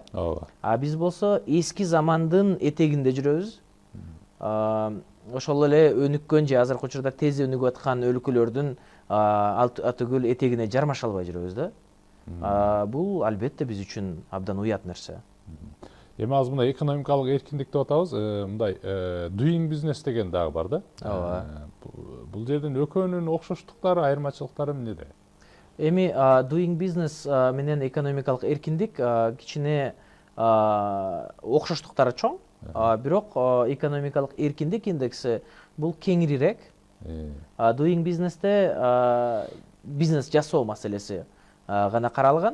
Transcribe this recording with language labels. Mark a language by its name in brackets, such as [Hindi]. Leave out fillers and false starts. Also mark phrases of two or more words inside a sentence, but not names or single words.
[Kyrgyz] Биз болсо эски замандын этегинде жүрөбүз. Ошол эле өнүккөн же азыркы учурда тез өнүгүп аткан өлкөлөрдүн атүгүл этегине жармаша албай жүрөбүз да. Бул албетте биз үчүн абдан уят нерсе. Эми азыр мындай экономикалык эркиндик деп атабыз, мындай [English] doing business [Kyrgyz] деген дагы бар да. Ооба. Бул жерден экөөнүн окшоштуктары, айырмачылыктары эмнеде? Эми [English] doing business [Kyrgyz] менен экономикалык эркиндик кичине окшоштуктары чоң, бирок экономикалык эркиндик индекси бул кеңирирээк. [English] Doing business'те [Kyrgyz] бизнес жасоо маселеси гана каралган.